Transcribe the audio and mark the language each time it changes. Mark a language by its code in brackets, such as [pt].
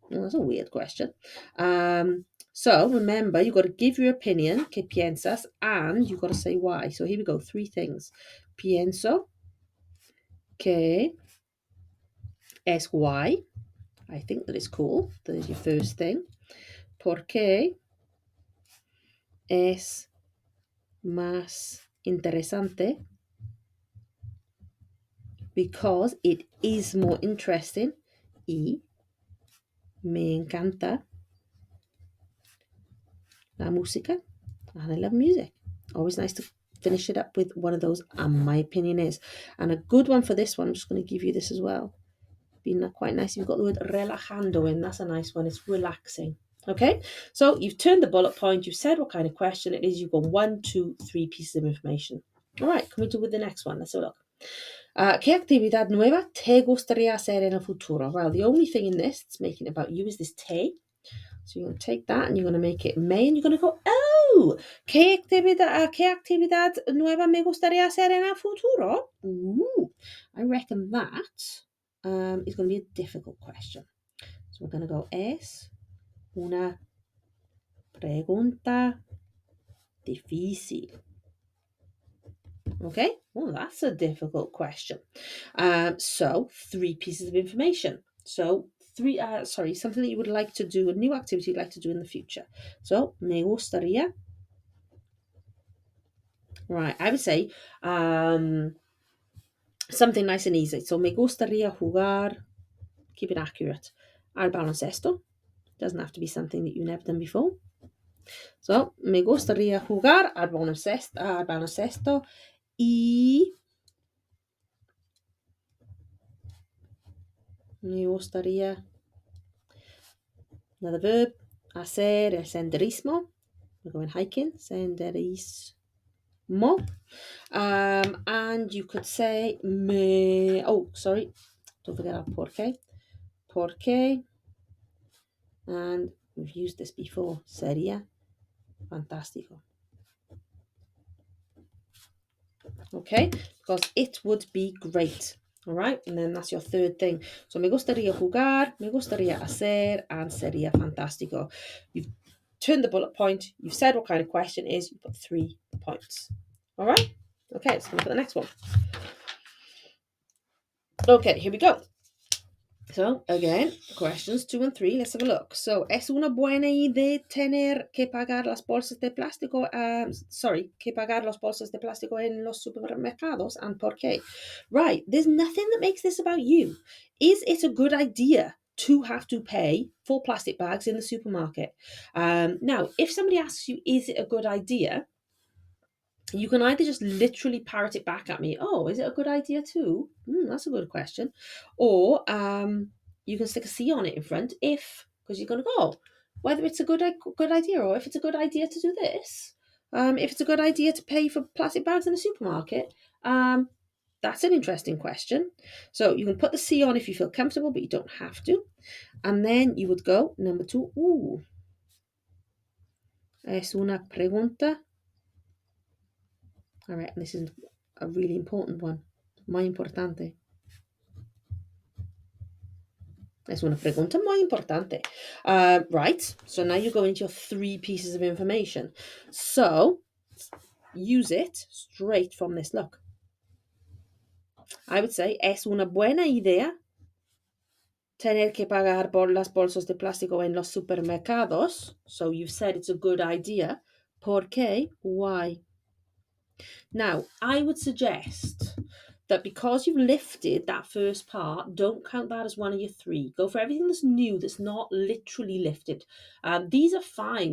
[en] Oh, that's a weird question. So remember, you've got to give your opinion, [es] que piensas, [en] and you've got to say why. So here we go, 3 things. [es] Pienso que es [en] why. I think that it's cool. That is your first thing. [es] Porque es más interesante. [en] Because it is more interesting. [es] Y me encanta la música. [en] And I love music. Always nice to finish it up with one of those, and my opinion is. And a good one for this one, I'm just going to give you this as well. Being quite nice. You've got the word relajando in. That's a nice one. It's relaxing. Okay, so you've turned the bullet point. You've said what kind of question it is. You've got 1, 2, 3 pieces of information. All right, can we do with the next one? Let's have a look. [es] ¿Qué actividad nueva te gustaría hacer en el futuro? [en] Well, the only thing in this that's making it about you is this te. So you're going to take that and you're going to make it may, and you're going to go, oh, [es] ¿qué actividad nueva me gustaría hacer en el futuro? [en] Ooh, I reckon that is going to be a difficult question. So we're going to go, [es] es una pregunta difícil. [en] Okay, well, that's a difficult question. So 3 pieces of information. So something that you would like to do, a new activity you'd like to do in the future. [es] So, me gustaría. [en] Right, I would say something nice and easy. [es] So, me gustaría jugar, [en] keep it accurate, [es] al baloncesto. [en] Doesn't have to be something that you've never done before. [es] So, me gustaría jugar al baloncesto y me gustaría, [en] another verb, [es] hacer el senderismo. [en] We're going hiking, senderismo. And you could say, don't forget our porque. Porque, and we've used this before, [es] sería fantástico. [en] Okay, because it would be great. All right, and then that's your 3rd thing. [es] So, me gustaría jugar, me gustaría hacer, and sería fantástico. [en] You've turned the bullet point. You've said what kind of question it is. You've got 3 points. All right. Okay, let's go to the next one. Okay, here we go. So, again, questions 2 and 3. Let's have a look. [es] So, ¿es una buena idea tener que pagar las bolsas de plástico? Que pagar las bolsas de plástico en los supermercados, and por qué? [en] Right, there's nothing that makes this about you. Is it a good idea to have to pay for plastic bags in the supermarket? Now, if somebody asks you, is it a good idea? You can either just literally parrot it back at me. Oh, is it a good idea too? That's a good question. Or you can stick a C on it in front because you're going to go, whether it's a good idea or if it's a good idea to do this. If it's a good idea to pay for plastic bags in a supermarket, that's an interesting question. So you can put the C on if you feel comfortable, but you don't have to. And then you would go, number 2, [es] es una pregunta. [en] All right, this is a really important one. [es] Muy importante. Es una pregunta muy importante. [en] Right, so now you go into your 3 pieces of information. So, use it straight from this look. I would say, [es] es una buena idea tener que pagar por las bolsas de plástico en los supermercados. [en] So you've said it's a good idea. ¿Por qué? Why? Now, I would suggest that because you've lifted that first part, don't count that as one of your three. Go for everything that's new, that's not literally lifted. These are fine.